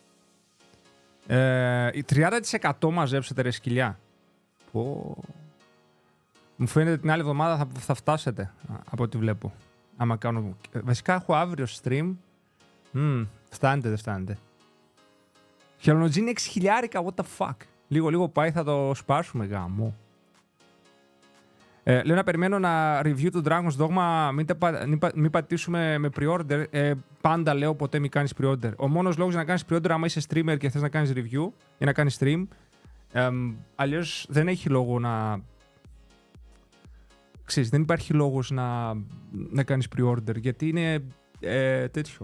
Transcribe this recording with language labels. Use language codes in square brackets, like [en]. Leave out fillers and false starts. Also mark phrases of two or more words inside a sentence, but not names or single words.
[el] 30% μαζέψετε ρε σκυλιά. Μου φαίνεται την άλλη εβδομάδα θα φτάσετε, από ό,τι βλέπω. Άμα κάνω... Βασικά έχω αύριο stream. Φτάνετε, δεν φτάνετε. Χελονοτζίνη 6.000, [en] what the fuck. [el] Λίγο πάει, θα το σπάσουμε, γάμο. Λέω να περιμένω να review του Dragon's Dogma, μην πατήσουμε με pre-order. Πάντα λέω ποτέ μην κάνεις pre-order. Ο μόνος λόγος να κάνεις pre-order άμα είσαι streamer και θες να κάνεις review ή να κάνεις stream. Αλλιώς δεν έχει λόγο να... Ξέρεις, δεν υπάρχει λόγος να κάνεις pre-order, γιατί είναι τέτοιο.